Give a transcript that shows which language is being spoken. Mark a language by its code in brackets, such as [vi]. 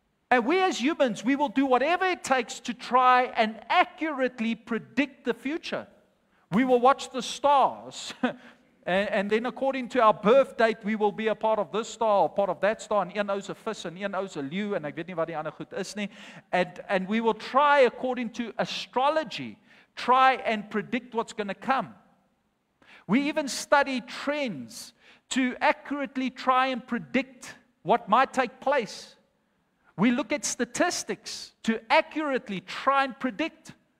[en] And we as humans, we will do whatever it takes to try and accurately predict the future. We will watch the stars. And then according to our birth date, we will be a part of this star or part of that star. [af] En een ou's 'n vis en een ou's 'n leeu en ek weet nie wat die ander goed is nie. [en] And we will try according to astrology, try and predict what's going to come. We even study trends to accurately try and predict what might take place. We look at statistics to accurately try and predict.